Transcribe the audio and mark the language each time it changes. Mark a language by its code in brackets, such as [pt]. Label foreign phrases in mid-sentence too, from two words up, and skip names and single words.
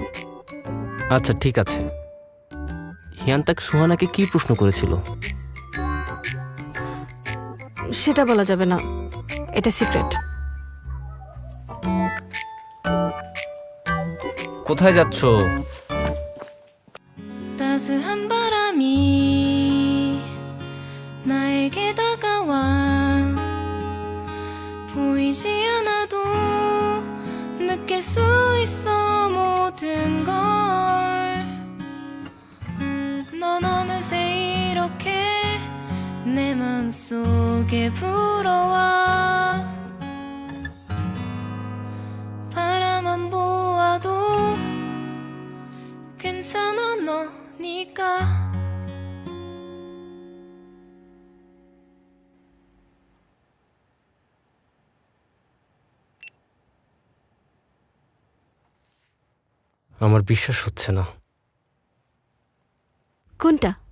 [bn] আচ্ছা ঠিক আছে। হিয়ান তাক সুহানাকে কি প্রশ্ন করেছিল? সেটা বলা যাবে না, এটা সিক্রেট। কোথায় যাচ্ছ? [ko] 따스한 바람이 나에게 다가와 보이지 않아도 느낄 수 있어 모든 걸 넌 어느새 이렇게 내 마음속에 불어와 바라만 보아도 괜찮아 너니까 [bn] আমার বিশ্বাস হচ্ছে না। কোনটা?